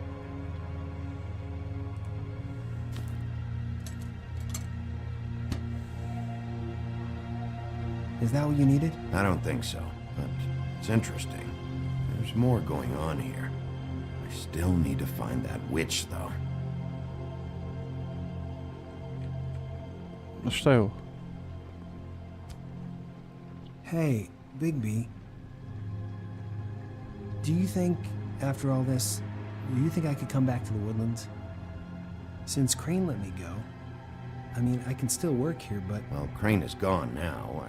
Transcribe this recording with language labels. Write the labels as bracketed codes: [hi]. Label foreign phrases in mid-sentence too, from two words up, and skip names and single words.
[en] Is that what you needed? I don't think so, but it's interesting. There's more going on here. I still need to find that witch, though. [sr] Šta je ovo? [en] Hey, Bigby. Do you think, after all this, do you think I could come back to the Woodlands? Since Crane let me go, I mean, I can still work here, but... Well, Crane is gone now.